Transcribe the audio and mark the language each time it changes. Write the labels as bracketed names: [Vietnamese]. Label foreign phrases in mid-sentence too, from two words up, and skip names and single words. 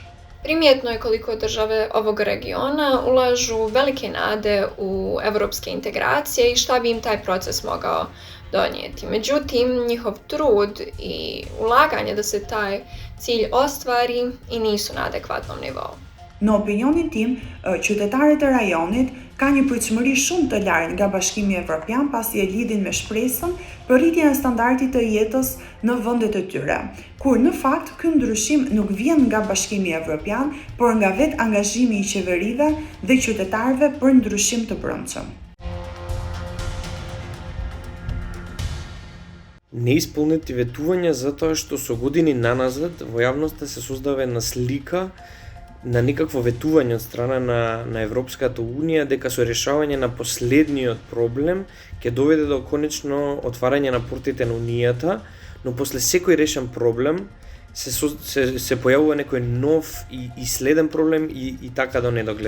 [Bosnian] Primjetno je koliko države ovog regiona ulažu velike nade u evropske integracije i šta bi im taj proces mogao donijeti. Međutim, njihov trud i ulaganje da se taj cilj ostvari i nisu na adekvatnom nivou. [Albanian] Në opinionin tim, qytetarët e rajonit ka një pritshmëri shumë të lartë nga Bashkimi Evropian pasi e lidhin me shpresën për rritjen e standardit të jetës në vendet e tyre, kur në fakt ky ndryshim nuk vjen nga Bashkimi Evropian, por nga vetë angazhimi i qeverive dhe qytetarëve për ndryshim të brendshëm. [Macedonian] Неисполнети ветувања затоа што со години наназад во јавноста се создава една слика на некакво ветување од страна на Европската Унија дека со решавање на последниот проблем ќе доведе до конечно отварање на портите на Унијата, но после секој решен проблем се појавува некој нов и следен проблем и така до недоглед.